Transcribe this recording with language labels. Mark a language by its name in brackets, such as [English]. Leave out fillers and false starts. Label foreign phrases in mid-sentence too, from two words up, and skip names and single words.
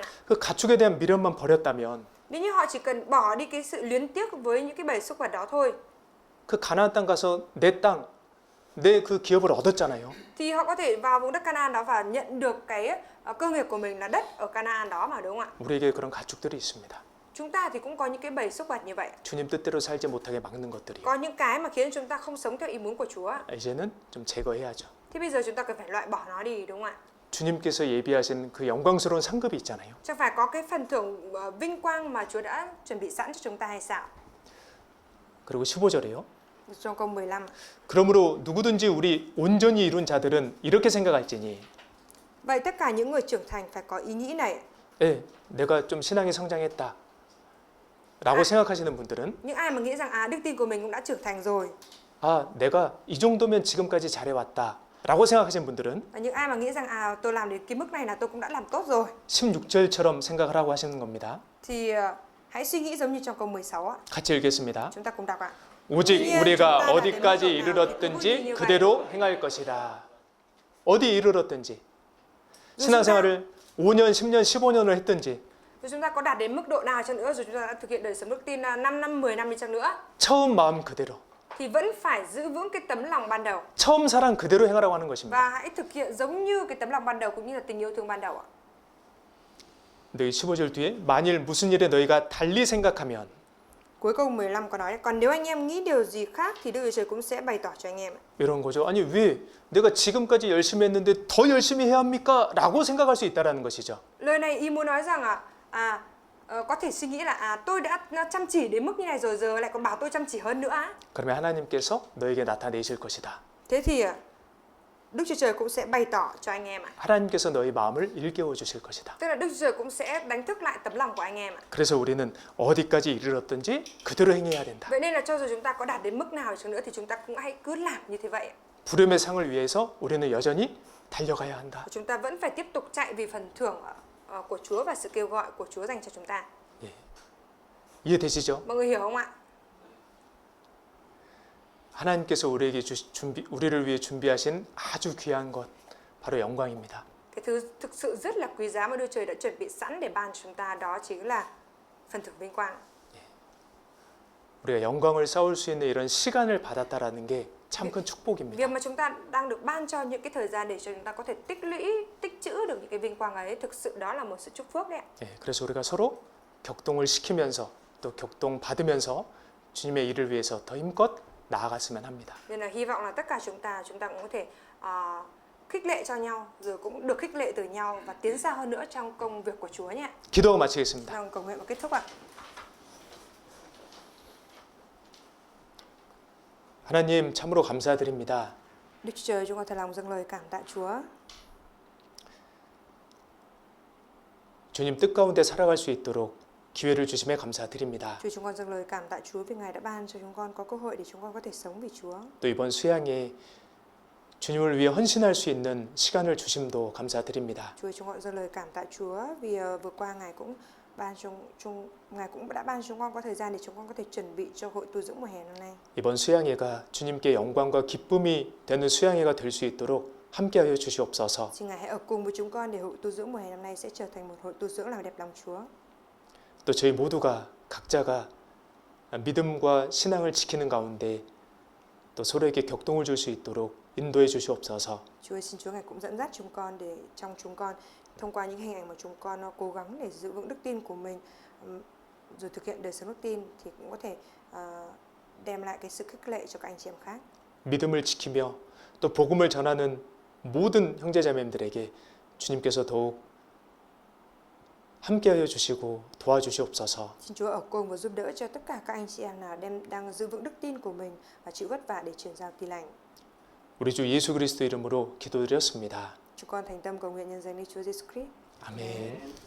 [Korean] 그 가축에 대한 미련만 버렸다면 [Vietnamese] Nếu như họ chỉ cần bỏ đi cái sự luyến tiếc với những cái bầy súc vật đó thôi [Korean] 그 가나안 땅 가서 내 땅, 내 그 기업을 얻었잖아요. [Vietnamese] thì họ có thể vào vùng đất Canaan đó và nhận được cái cơ nghiệp của mình là đất ở Canaan đó mà đúng không ạ? [Korean] 우리에게 그런 가축들이 있습니다. [Vietnamese] Chúng ta thì cũng có những cái bầy súc vật như vậy. [Korean] 주님 뜻대로 살지 못하게 막는 것들이요. [Vietnamese] Có những cái mà khiến chúng ta không sống theo ý muốn của Chúa. [Korean] 이제는 좀 제거해야죠. [Vietnamese] Thì bây giờ chúng ta cần phải loại bỏ nó đi đúng không ạ? [Korean] 주님께서 예비하신 그 영광스러운 상급이 있잖아요. [Vietnamese] Chẳng phải có cái phần thưởng vinh quang mà Chúa đã chuẩn bị sẵn cho chúng ta hay sao? [Korean] 그리고 15절에요. [Vietnamese] Trong câu 15. [Korean] 그러므로 누구든지 우리 온전히 이룬 자들은 이렇게 생각할지니 [Vietnamese] Vậy tất cả những người trưởng thành phải có ý nghĩ này. [Korean] 예, 내가 좀 신앙이 성장했다 라고 생각하시는 분들은 [Vietnamese] Những ai mà nghĩ rằng đức tin của mình cũng đã trưởng thành rồi. [Korean] 아, 내가 이 정도면 지금까지 잘해왔다 라고 생각하시는 분들은 [Vietnamese] Và những ai mà nghĩ rằng tôi làm đến cái mức này là tôi cũng đã làm tốt rồi. [Korean] 16절처럼 생각을 하고 하시는 겁니다. [Vietnamese] Thì hãy suy nghĩ giống như trong câu 16 ạ. [Korean] 같이 읽겠습니다. [Vietnamese] Chúng ta cùng đọc ạ. [Korean] 오직 우리가 어디까지 이르렀든지 그대로 행할 것이라. 어디 이르렀든지 신앙생활을 5년, 10년, 15년을 했든지 [Vietnamese] Rồi chúng ta có đạt đến mức độ nào chăng nữa rồi chúng ta đã thực hiện đời sống đức tin 5 năm, 10 năm đi chăng nữa [Korean] 처음 마음 그대로 [Vietnamese] thì vẫn phải giữ vững cái tấm lòng ban đầu [Korean] 처음 사랑 그대로 행하라고 하는 것입니다. [Vietnamese] và hãy thực hiện giống như cái tấm lòng ban đầu cũng như là tình yêu thương ban đầu ạ. [Korean] 근데 15절 뒤에 만일 무슨 일에 너희가 달리 생각하면 [Vietnamese] Cuối câu 15 có nói còn nếu anh em nghĩ điều gì khác thì Đức Chúa Trời cũng sẽ bày tỏ cho anh em ạ. [Korean] 이런 거죠. 아니 왜 내가 지금까지 열심히 했는데 더 열심히 해야 합니까? 라고 생각할 수 있다라는 것이죠. [Vietnamese] Lời này ý muốn nói rằng có thể suy nghĩ là tôi đã chăm chỉ đến mức như này rồi giờ lại còn bảo tôi chăm chỉ hơn nữa á. [Korean] 그러면 하나님께서 너에게 나타내실 것이다. [Vietnamese] Thế thì Đức Chúa Trời cũng sẽ bày tỏ cho anh em ạ. [Korean] 하나님께서 너희 마음을 일깨워 주실 것이다. [Vietnamese] Tức là Đức Chúa Trời cũng sẽ đánh thức lại tấm lòng của anh em ạ. [Korean] 그래서 우리는 어디까지 이르렀든지 그대로 행해야 된다. [Vietnamese] Vậy nên là cho dù chúng ta có đạt đến mức nào chăng nữa thì chúng ta cũng hãy cứ làm như thế vậy. [Korean] 부름의 상을 위해서 우리는 여전히 달려가야 한다. [Vietnamese] Chúng ta vẫn phải tiếp tục chạy vì phần thưởng của Chúa và sự kêu gọi của Chúa dành cho chúng ta. [Korean] 예. 이해되시죠? [Vietnamese] Mọi người hiểu không ạ? [Korean] 하나님께서 우리를 위해 준비하신 아주 귀한 것 바로 영광입니다. [Vietnamese] Cái thứ thực sự rất là quý giá mà Đức Trời đã chuẩn bị sẵn để ban cho chúng ta đó chính là phần thưởng vinh quang. [Korean] 우리가 영광을 쌓을 수 있는 이런 시간을 받았다라는 게 참 큰 축복입니다. [Vietnamese] Việc mà chúng ta đang được ban cho những cái thời gian để cho chúng ta có thể tích lũy, tích trữ được những cái vinh quang ấy, thực sự đó là một sự chúc phước đấy ạ. [Korean] 예, 그래서 우리가 서로 격동을 시키면서 또 격동 받으면서 주님의 일을 위해서 더 힘껏 나아갔으면 합니다. [Vietnamese] Nên là hy vọng là tất cả chúng ta cũng có thể khích lệ cho nhau, rồi cũng được khích lệ từ nhau và tiến xa hơn nữa trong công việc của Chúa nhé. [Korean] 기도하고 마치겠습니다. [Vietnamese] Vâng, cầu nguyện và kết thúc ạ. [Korean] 하나님 참으로 감사드립니다. [Vietnamese] Đức Chúa Trời, chúng con thật lòng dâng lời cảm tạ Chúa. [Korean] 주님 뜻 가운데 살아갈 수 있도록 기회를 주심에 감사드립니다. [Vietnamese] Chúa, chúng con dâng lời cảm tạ Chúa vì Ngài đã ban cho chúng con có cơ hội để chúng con có thể sống vì Chúa. [Korean] 또 이번 수양에 주님을 위해 헌신할 수 있는 시간을 주심도 감사드립니다. [Vietnamese] Chúa, chúng con dâng lời cảm tạ Chúa vì vừa qua Ngài cũng Ngài cũng đã ban chúng con có thời gian để chúng con có thể chuẩn bị cho hội tu dưỡng mùa hè năm nay. [Korean] 이번 수양회가 주님께 영광과 기쁨이 되는 수양회가 될 수 있도록 함께하여 주시옵소서. [Vietnamese] Xin Ngài hãy ở cùng với chúng con để hội tu dưỡng mùa hè năm nay sẽ trở thành một hội tu dưỡng làm đẹp lòng Chúa. [Korean] 또 저희 모두가 각자가 믿음과 신앙을 지키는 가운데 또 서로에게 격동을 줄 수 있도록 인도해 주시옵소서. [Vietnamese] Chúa, xin Chúa Ngài cũng dẫn dắt chúng con để trong chúng con thông qua những hình ảnh mà chúng con cố gắng để giữ vững đức tin của mình, rồi thực hiện đời sống đức tin thì cũng có thể đem lại cái sự khích lệ cho các anh chị em khác. [Korean] 믿음을 지키며 또 복음을 전하는 모든 형제자매들에게 주님께서 더욱 함께하여 주시고 도와주시옵소서. [Vietnamese] Xin Chúa ở cùng và giúp đỡ cho tất cả các anh chị em nào đang giữ vững đức tin của mình và chịu vất vả để truyền giao tin lành. [Korean] 우리 주 예수 그리스도 이름으로 기도드렸습니다. [Vietnamese] Chúng con thành tâm cầu nguyện nhân danh Đức Chúa Giêsu Christ. [Korean] 아멘.